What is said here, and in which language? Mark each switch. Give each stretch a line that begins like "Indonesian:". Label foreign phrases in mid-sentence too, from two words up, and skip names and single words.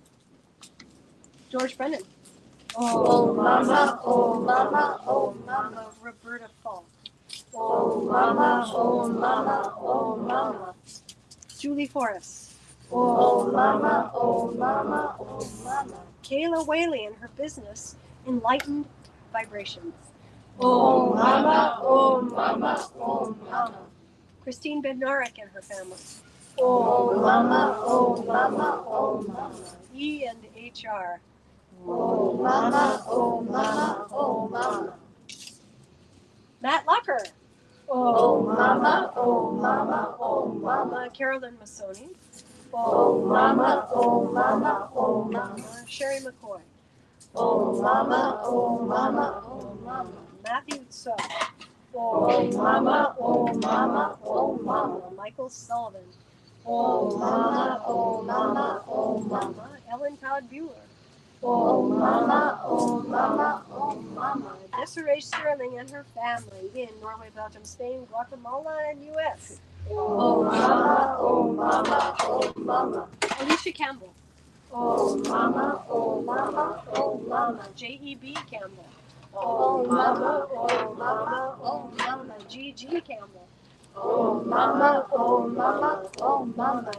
English: George Brennan. Oh mama, oh mama, oh mama. Roberta Falk. Oh mama, oh mama, oh mama. Julie Forrest. Oh mama, oh mama, oh mama. Kayla Whaley and her business, Enlightened Vibrations. Oh mama, oh mama, oh mama. Christine Bednarik and her family. Oh mama, oh mama, oh mama. E and HR. Oh mama, oh mama, oh mama. Matt Locker. Oh mama, oh mama, oh mama. Carolyn Massoni. Oh mama, oh mama, oh mama. Sherry McCoy. Oh mama, oh mama, oh mama. Matthew Tso. Oh mama, oh mama, oh mama. Michael Sullivan. Oh mama, oh mama, oh mama. Ellen Todd Bueller. Oh mama, oh mama, oh mama. Desiree Sterling and her family in Norway, Belgium, Spain, Guatemala, and U.S. Oh mama, oh mama, oh mama. Alicia Campbell. Oh mama, oh mama, oh mama. J.E.B. Campbell. Oh mama, oh mama, oh mama. G.G. Campbell. Oh mama, oh mama, oh mama.